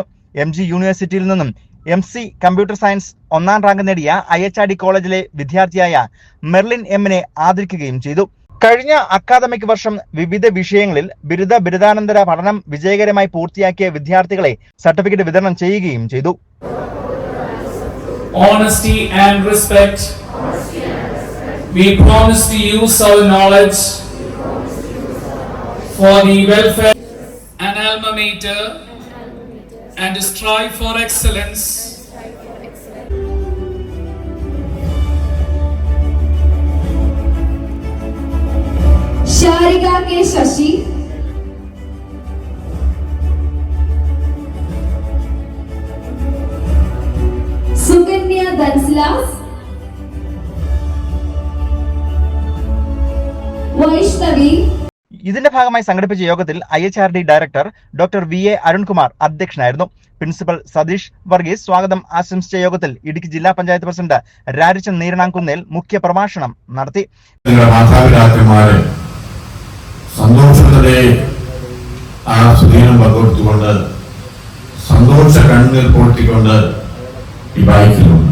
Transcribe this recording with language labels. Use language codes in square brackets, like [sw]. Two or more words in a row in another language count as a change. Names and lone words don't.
[ml] MG യൂണിവേഴ്സിറ്റിയിൽ നിന്നും MC കമ്പ്യൂട്ടർ സയൻസ് 1ാം റാങ്ക് നേടിയ IHRD കോളേജിലെ വിദ്യാർത്ഥിയായ മെർലിൻ എമ്മിനെ ആദരിക്കുകയും ചെയ്തു. കഴിഞ്ഞ അക്കാദമിക് വർഷം വിവിധ വിഷയങ്ങളിൽ ബിരുദാനന്തര പഠനം വിജയകരമായി പൂർത്തിയാക്കിയ വിദ്യാർത്ഥികളെ സർട്ടിഫിക്കറ്റ് വിതരണം ചെയ്യുകയും ചെയ്തു. [en] Honesty and respect. We promise to use our knowledge for the welfare and alma mater and to strive for excellence. शारिका के शशि, सुकन्या दंसलास, वैष्णवी. [ml] ഇതിന്റെ ഭാഗമായി സംഘടിപ്പിച്ച യോഗത്തിൽ IHRD ഡയറക്ടർ ഡോക്ടർ VA അരുൺകുമാർ അധ്യക്ഷനായിരുന്നു. പ്രിൻസിപ്പൽ സതീഷ് വർഗീസ് സ്വാഗതം ആശംസിച്ച യോഗത്തിൽ ഇടുക്കി ജില്ലാ പഞ്ചായത്ത് പ്രസിഡന്റ് രാരിച്ചൻ നീരണാംകുന്നേൽ മുഖ്യ പ്രഭാഷണം നടത്തി. മാതാപിതാക്കന്മാരെ സന്തോഷത്തോടെ ആ സുദീനം പകർത്തുകൊണ്ട് സന്തോഷ കണ്ണുനീർ പൊട്ടിക്കൊണ്ട് ഈ ബൈക്കിലുണ്ട്.